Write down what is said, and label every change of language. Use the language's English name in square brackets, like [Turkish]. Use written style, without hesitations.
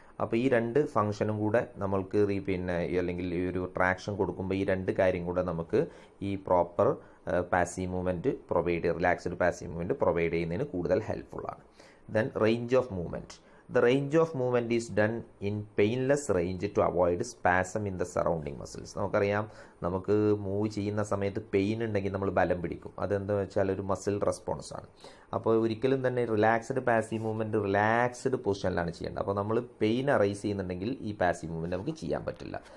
[Malayalam] അപ്പോൾ ഈ 2 ഫംഗ്ഷനും കൂടെ നമ്മൾക്ക് അല്ലെങ്കിൽ ഈ ഒരു ട്രാക്ഷൻ കൊടുക്കുമ്പോൾ ഈ 2 കാര്യം കൂടെ നമുക്ക് ഈ proper passive movement relaxed passive movement provide ചെയ്യുന്നതിന് കൂടുതൽ ഹെൽപ്ഫുള്ളാണ്. [English] Then range of movement. The range of movement is done in painless range to avoid spasm in the surrounding muscles. [Malayalam] നമുക്കറിയാം, നമുക്ക് മൂവ് ചെയ്യുന്ന സമയത്ത് പെയിൻ ഉണ്ടെങ്കിൽ നമ്മൾ ബലം പിടിക്കും. അതെന്താ വെച്ചാൽ ഒരു മസിൽ റെസ്പോൺസ് ആണ്. അപ്പോൾ ഒരിക്കലും തന്നെ റിലാക്സ്ഡ് പാസീവ് മൂവ്മെൻറ്റ് റിലാക്സ്ഡ് പൊസിഷനിലാണ് ചെയ്യേണ്ടത്. അപ്പോൾ നമ്മൾ പെയിൻ അറൈസ് ചെയ്യുന്നുണ്ടെങ്കിൽ ഈ പാസീവ് മൂവ്മെൻറ്റ് നമുക്ക് ചെയ്യാൻ പറ്റില്ല.